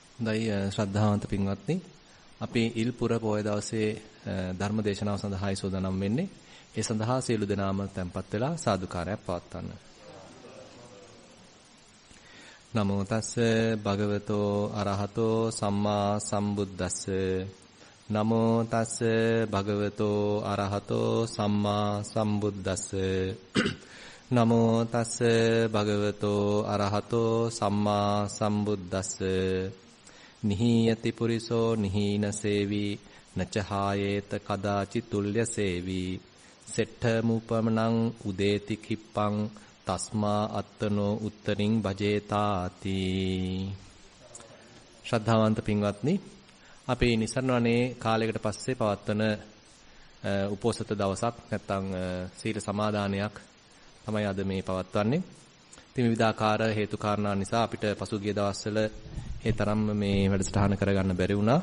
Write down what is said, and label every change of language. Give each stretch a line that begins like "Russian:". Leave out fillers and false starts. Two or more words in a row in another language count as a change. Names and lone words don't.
Sinhala: දෛ ශ්‍රද්ධාවන්ත පින්වත්නි අපි ඉල්පුර පොය දවසේ ධර්ම දේශනාව සඳහායි සූදානම් වෙන්නේ. ඒ සඳහා සියලු දෙනාම tempත් වෙලා සාදුකාරයක් පවත්වන්න.
Pali: නමෝ තස්ස භගවතෝ අරහතෝ සම්මා සම්බුද්දස්ස. නමෝ තස්ස භගවතෝ අරහතෝ සම්මා සම්බුද්දස්ස. නමෝ තස්ස භගවතෝ අරහතෝ සම්මා සම්බුද්දස්ස. නිහීයති පුරිසෝ නිහීන සේවි නචහායේත කදාචි තුල්්‍ය සේවි සෙට්ඨ මුපමනං උදේති කිප්පං තස්මා අත්තනෝ උත්තරින් භජේතාති.
Sinhala: ශ්‍රද්ධාවන්ත පින්වත්නි, අපි නිසරණවනේ කාලයකට පස්සේ පවත්වන උපෝසත දවසක් නැත්නම් සීල සමාදානයක් තමයි අද මේ පවත්වන්නේ. ඉතින් විවිධාකාර හේතු කාරණා නිසා අපිට පසුගිය දවස්වල ඒ තරම්ම මේ වැඩසටහන කරගන්න බැරි වුණා.